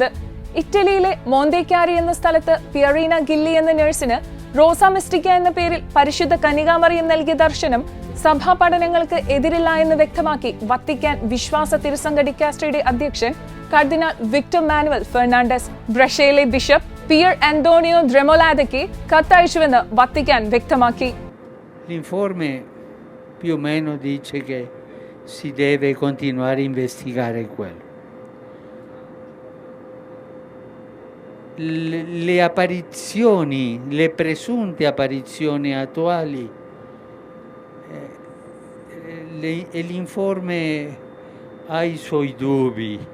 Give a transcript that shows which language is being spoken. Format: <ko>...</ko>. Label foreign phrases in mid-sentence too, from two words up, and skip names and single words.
<ml>ഇറ്റലിയിലെ മോന്തേക്യാരി എന്ന സ്ഥലത്ത് പിയറീന ഗില്ലി എന്ന നഴ്സിന് റോസ മിസ്റ്റിക്ക എന്ന പേരിൽ പരിശുദ്ധ കന്യകാമറിയം നൽകിയ ദർശനം സഭാ പഠനങ്ങൾക്ക് എതിരില്ല എന്ന് വ്യക്തമാക്കി വത്തിക്കാൻ വിശ്വാസ തിരുസംഘ ഡിക്കാസ്ട്രിയുടെ അധ്യക്ഷൻ കർദിനാൾ വിക്ടർ മാനുവൽ ഫെർണാണ്ടസ് ബ്രഷയിലെ ബിഷപ്പ് പിയർ ആന്റോണിയോ ദ്രെമോലാദയ്ക്ക് കത്തയച്ചുവെന്ന് വത്തിക്കാൻ വ്യക്തമാക്കി.</ml> <it>L'informe più o meno dice che si deve continuare a investigare quello. Le apparizioni, le presunte apparizioni attuali, l'informe ha i suoi dubbi.</it>